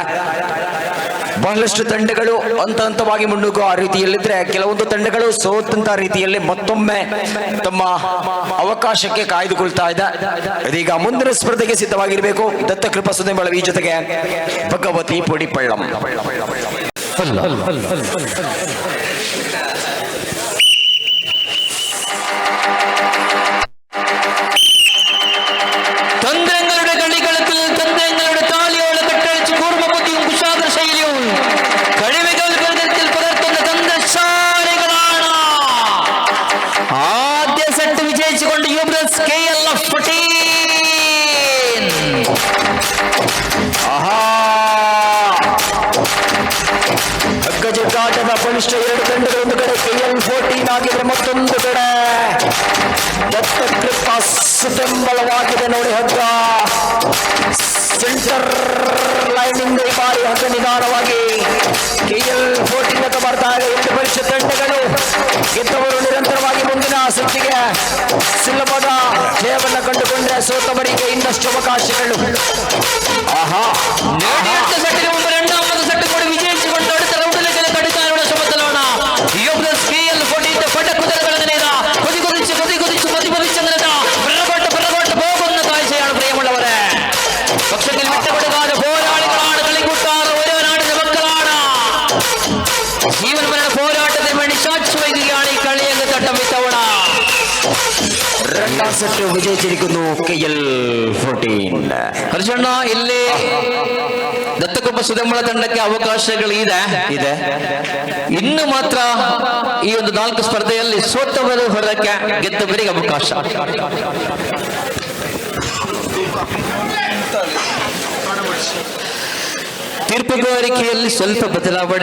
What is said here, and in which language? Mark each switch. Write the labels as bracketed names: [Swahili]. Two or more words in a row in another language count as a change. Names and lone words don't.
[Kannada] ಬಹಳಷ್ಟು ತಂಡಗಳು ಹಂತ ಹಂತವಾಗಿ ಮುನ್ನುಗ್ಗುವ ರೀತಿಯಲ್ಲಿದ್ರೆ, ಕೆಲವೊಂದು ತಂಡಗಳು ಸೋತಂತ ರೀತಿಯಲ್ಲಿ ಮತ್ತೊಮ್ಮೆ ತಮ್ಮ ಅವಕಾಶಕ್ಕೆ ಕಾಯ್ದುಕೊಳ್ತಾ ಇದೆ. ಇದೀಗ ಮುಂದಿನ ಸ್ಪರ್ಧೆಗೆ ಸಿದ್ಧವಾಗಿರಬೇಕು ದತ್ತಕೃಪಾ ಸುದೆಂಬಳ ಈ ಜೊತೆಗೆ ಭಗವತಿ ಪೊಡಿಪಳ್ಳಂ. [Malayalam] തന്ത്രങ്ങളുടെ കളികളത്തിൽ തന്ത്രങ്ങളുടെ താലിയോട് കെട്ടഴിച്ച് കൂർമ്മബുദ്ധിയും കുശാഗ്ര ശൈലിയും കഴിവുകൾ പ്രകൃതിയിൽ പുലർത്തുന്ന തന്ത്രശാലികളാണ്. ആദ്യ സെറ്റ് വിജയിച്ചുകൊണ്ട് യുബ്രസ് KL14. [Kannada] ಹಗ್ಗಜಗ್ಗಾಟದ ಬಲಿಷ್ಠ ಎರಡು ತಂಡಗಳು ಒಂದು ಕಡೆ KL14 ಆಗಿದ್ರೆ ಮತ್ತೊಂದು ಕಡೆ ದತ್ತಕೃಪಾ ಸುಬೆಂಬಲವಾಗಿದೆ ನೋಡಿ. ಹಗ್ಗ ಸೆಂಟರ್ ಲೈನಿಂದ ಈ ಬಾರಿ ಹಗ್ಗ ನಿಧಾನವಾಗಿ KL14 ಅಂತ ಬರ್ತಾ ಇದೆ. ಎರಡು ಬಲಿಷ್ಠ ತಂಡಗಳು ಗೆದ್ದವರು ನಿರಂತರವಾಗಿ ಮುಂದಿನ ಸುತ್ತಿಗೆ ಸುಲಭದ ಜಯವನ್ನು ಕಂಡುಕೊಂಡ್ರೆ ಸೋತವರಿಗೆ ಇನ್ನಷ್ಟು ಅವಕಾಶಗಳು. ಆಹಾ, [Malayalam] രണ്ടാമത് സെറ്റ് കൂടി വിജയിച്ചുകൊണ്ട് അടുത്ത റൗണ്ടിലേക്ക് കടക്കാനുള്ള ശ്രമത്തിലാണ് യുബ്രസ് KL14 പടക്കുതിരകൾ അങ്ങനെ കൊതികൊതിച്ച് മതിമതിച്ചങ്ങനെ പിറകോട്ട് പോകുന്ന കാഴ്ചയാണ് പ്രിയമുള്ളവരെ. പക്ഷെങ്കിൽ വിട്ടുകൊടുക്കാതെ പോരാളികളാണ്, കളിക്കൂട്ടാർ ഓരോ നാടിന്റെ മക്കളാണ്. ജീവൻ മരണ പോരാട്ടത്തിന് വേണ്ടി സാക്ഷി വയ്ക്കുകയാണ് ഈ കളിയങ്ങ് തട്ടം ഇത്തവണ. രണ്ടാം സെറ്റ് വിജയിച്ചിരിക്കുന്നു KL14. ഹർഷണ്ണ ഇല്ലേ [Kannada] ದತ್ತಕೃಪಾ ಸುಧೆಂಬಳ ತಂಡಕ್ಕೆ ಅವಕಾಶಗಳು ಇದೆ. ಇನ್ನು ಮಾತ್ರ ಈ ಒಂದು 4 ಸ್ಪರ್ಧೆಯಲ್ಲಿ ಸೋತವರು ಹೊರಕ್ಕೆ, ಗೆದ್ದವರಿಗೆ ಅವಕಾಶ. ತೀರ್ಪುಗಾರಿಕೆಯಲ್ಲಿ ಸ್ವಲ್ಪ ಬದಲಾವಣೆ.